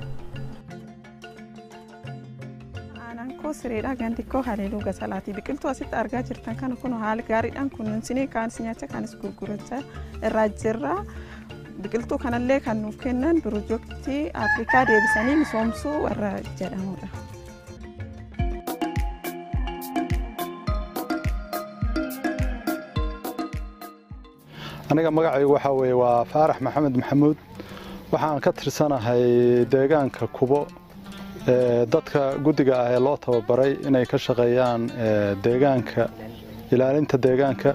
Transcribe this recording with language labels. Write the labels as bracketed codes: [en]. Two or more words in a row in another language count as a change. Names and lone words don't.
[om] Aanaan koo sireedhaa ganti koo haleeluu gasalaatii. Biqiltuu asitti argaa jirtan kana kun haala gaariidhaan kunuunsinee kaanis nyaachaa kaanis gurgurachaa irraa jirra. Biqiltuu kanallee kan nuuf kennan piroojeektii Afrikaa deebisanii misoomsuu warra jedhamudha. [so] aniga magacaygu waxa weeye waa Faarax Maxamed Maxamuud. waxaan ka tirsanahay deegaanka Kubo, dadka gudiga ah ee loo tababaray inay ka shaqeeyaan deegaanka, ilaalinta deegaanka.